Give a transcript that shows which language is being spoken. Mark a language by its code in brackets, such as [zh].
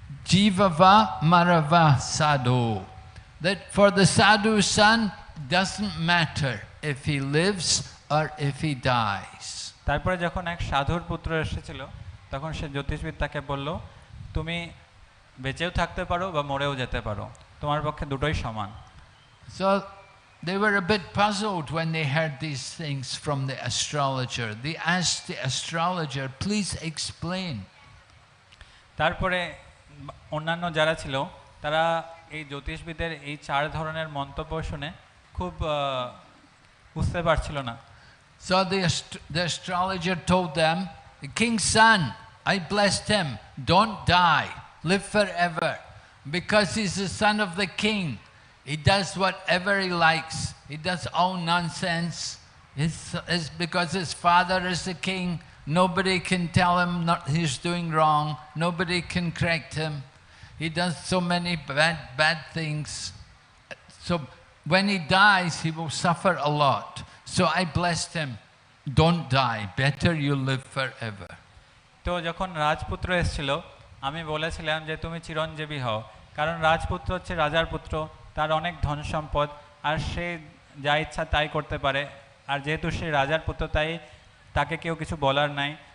[sa] Jivava marava sadhu. [en] That for the sadhu's son doesn't matter if he lives or if he dies. [bn] তারপরে যখন এক সাধুর পুত্র এসেছিল, তখন সে জ্যোতিষবিদ তাকে বলল, তুমি বেঁচেও থাকতে পারো বা মরেও যেতে পারো, তোমার পক্ষে দুটোই সমান। [en] So they were a bit puzzled when they heard these things from the astrologer. They asked the astrologer, please explain. [bn] তারপরে অন্যান্য যারা ছিল তারা এই জ্যোতিষবিদের এই চার ধরনের মন্তব্য শুনে খুব বুঝতে পারছিল না। [en] So the astrologer told them, the king's son, I blessed him, don't die, live forever, because he's the son of the king. He does whatever he likes. He does all nonsense. It's because his father is the king. Nobody can tell him he's doing wrong. Nobody can correct him. He does so many bad things. So when he dies, he will suffer a lot. So I blessed him. Don't die. Better you live forever. [bn] তো যখন রাজপুত্র এসেছিল, আমি বলেছিলাম যে তুমি চিরঞ্জীবী হও, কারণ রাজপুত্র হচ্ছে রাজার পুত্র, তার অনেক ধন সম্পদ, আর সে যা ইচ্ছা তাই করতে পারে। আর যেহেতু সে রাজার পুত্র, তাই তাকে কেউ কিছু বলার নাই।